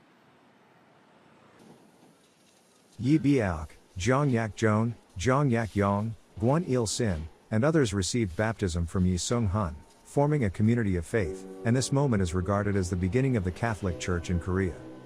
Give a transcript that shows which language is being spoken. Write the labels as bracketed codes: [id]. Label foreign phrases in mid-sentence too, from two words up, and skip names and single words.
[en] Yi Biaok, Jeong Yak Joan, Jeong Yak Yong, Guan Il Sin, and others received baptism from Yi Seung-hun, forming a community of faith, and this moment is regarded as the beginning of the Catholic Church in Korea.